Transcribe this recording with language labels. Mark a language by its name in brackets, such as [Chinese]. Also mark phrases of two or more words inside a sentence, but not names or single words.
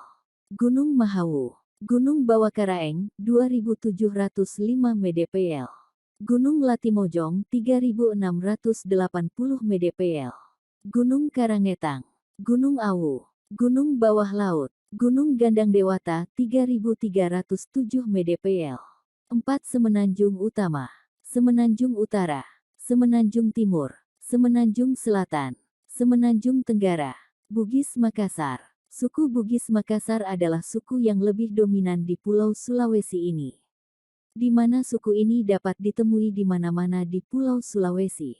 [Indonesian] Gunung Mahawu. Gunung Bawakaraeng, 2705 mdpl. Gunung Latimojong, 3680 mdpl. Gunung Karangetang. Gunung Awu. Gunung Bawah Laut. Gunung Gandang Dewata, 3307 mdpl. 4 Semenanjung Utama. Semenanjung Utara. Semenanjung Timur. Semenanjung Selatan. Semenanjung Tenggara. Bugis Makassar. Suku Bugis Makassar adalah suku yang lebih dominan di Pulau Sulawesi ini, di mana suku ini dapat ditemui di mana-mana di Pulau Sulawesi.